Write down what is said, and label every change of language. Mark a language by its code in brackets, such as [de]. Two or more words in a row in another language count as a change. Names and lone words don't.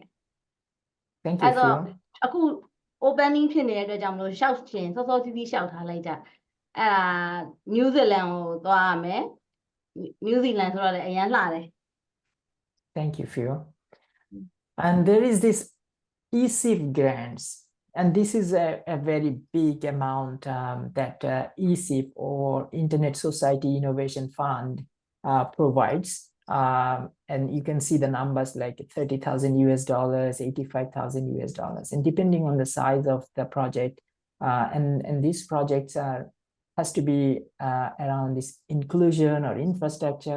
[en] Thank you [my] အဲ့တော့ Phil အခု opening ဖြစ်နေတဲ့အတွက်ကြောင့်မလို့ရှောက်ချင်စောစောစီးစီးရှောက်ထားလိုက်ကြအဲ့ဒါ New Zealand ကိုသွားရမယ် New Zealand ဆိုတော့လည်းအရန်လှတယ် [en] Thank you Phil and there is this ESIF grants and this is a very big amount that ESIF or Internet Society Innovation Fund provides and you can see the numbers like 30,000 US dollars, 85,000 US dollars, and depending on the size of the project, and these projects has to be around this inclusion or infrastructure.